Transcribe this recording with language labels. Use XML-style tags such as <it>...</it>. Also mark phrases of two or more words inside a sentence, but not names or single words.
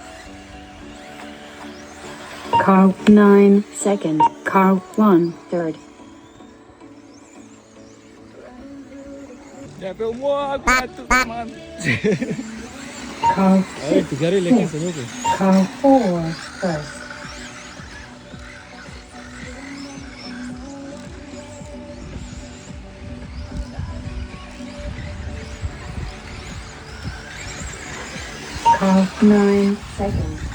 <en>Car 9 second. Car 1 third.</en> <lt>Nepilmuok, tu man.</lt> <en>Car</en> <lt>Ai, tu gerai lėkė, seniukai.</lt> <en>Car 4 first. Car 9 seconds.</en>